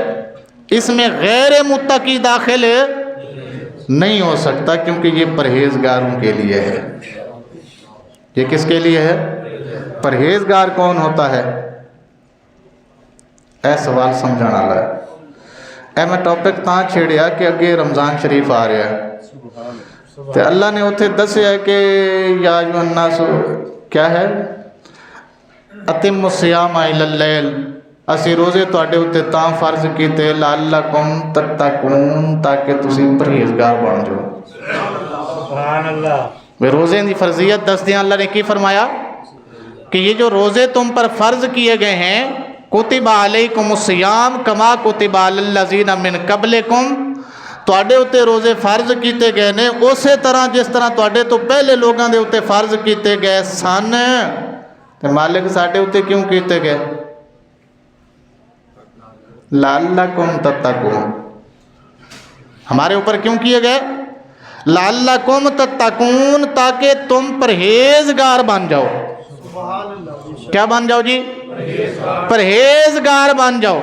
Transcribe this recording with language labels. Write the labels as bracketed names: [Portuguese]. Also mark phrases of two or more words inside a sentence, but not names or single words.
[Urdu] اس میں غیر متقی داخل نہیں ہو سکتا کیونکہ یہ پرہیزگاروں کے لیے ہے. یہ کس کے لیے ہے؟ پرہیزگار کون ہوتا ہے؟ [Punjabi] اے سوال سمجھانا ہے. اے میں ٹاپک تاں چھیڑیا کہ اگے رمضان شریف آ رہا ہے تو اللہ نے اتھے دسیا ہے کہ [Arabic] یا ایھا الناس [Punjabi] کیا ہے [Arabic] اتم الصیام الی اللیل، [Punjabi] اسی روزے تواڈے اوتے تاں فرض کیتے [Arabic] لعلکم تتقون [Punjabi] تاکہ تسی پرہیزگار بن جاؤ. [Arabic] سبحان اللہ. [Punjabi] وہ روزے دی فرضیت دس دیا. [Urdu] اللہ نے کی فرمایا کہ یہ جو روزے تم پر فرض کیے گئے ہیں [Arabic] کتب علیکم الصیام کما کتب علی الذین من قبلکم، [Punjabi] تواڈے اوتے روزے فرض کیتے گئے نے اسی طرح جس طرح تواڈے تو پہلے لوگاں دے اوتے فرض کیتے گئے سن. تے مالک ساڈے اوتے کیوں کیتے گئے؟ [Arabic] لعلکم تتقون. [Urdu] ہمارے اوپر کیوں کیے گئے؟ [Arabic] لعلکم تتقون، [Urdu] تاکہ تم پرہیزگار بن جاؤ. کیا بن جاؤ جی؟ پرہیزگار بن جاؤ.